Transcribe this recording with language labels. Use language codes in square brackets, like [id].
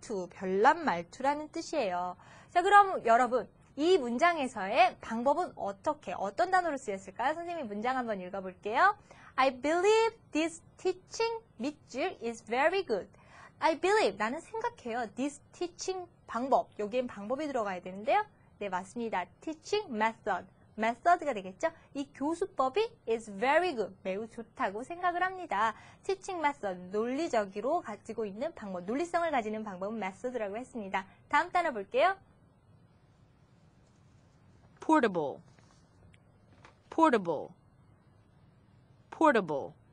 [ko] 별난 말투라는 뜻이에요. 자, 그럼 여러분, 이 문장에서의 방법은 어떤 단어로 쓰였을까요? 선생님이 문장 한번 읽어볼게요. [en] I believe this teaching [ko] 밑줄 [en] is very good. I believe, [ko] 나는 생각해요. [en] This teaching [ko] 방법, 여기엔 방법이 들어가야 되는데요. 네, 맞습니다. [en] Teaching method, method가 되겠죠? [ko] 이 교수법이 [en] is very good, [ko] 매우 좋다고 생각을 합니다. Teaching method, 논리적으로 가지고 있는 방법, 논리성을 가지는 방법은 method라고 했습니다. 다음 단어 볼게요. [en] portable, portable, portable,